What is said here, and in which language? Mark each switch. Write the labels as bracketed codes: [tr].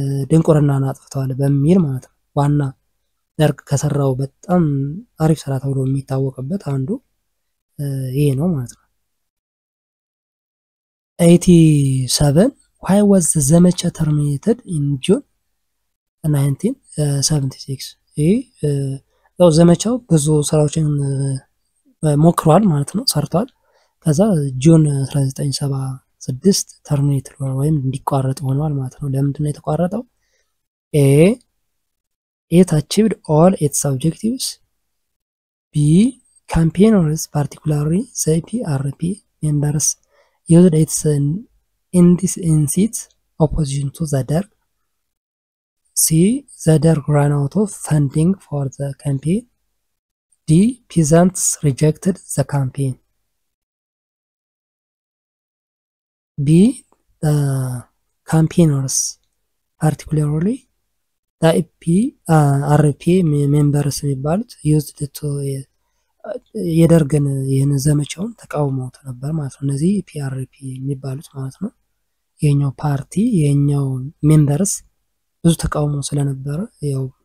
[am] ድንቁርናን አጥፍተዋል በሚል ማለት ነው። ዋና ደርግ ከሰራው በጣም አሪፍ ስራ ተብሎ የሚታወቅበት አንዱ ይሄ ነው ማለት ነው። 87 [en] why was the ዘመቻ terminated in June 1976? [am] ያው ዘመቻው ብዙ ስራዎችን ሞክሯል ማለት ነው ሰርቷል። ከዛ ጁን 1976 ተርሚኔት ወይም እንዲቋረጥ ሆኗል ማለት ነው። ለምንድን ነው የተቋረጠው? [en] it achieved all its objectives, B campaigners particularly the PRP members used its incite opposition to the Derg, C the Derg ran out of funding for the campaign, D peasants rejected the campaign. B the campaigners particularly the RP members [am] የሚባሉት [en] used to [am] የደርግን ይህን ዘመቻውን ተቃውመው ነበር ማለት ነው። እነዚህ PRP የሚባሉት ማለት ነው የኛው ፓርቲ የኛው ሜምበርስ ብዙ ተቃውሞ ስለነበረ ያው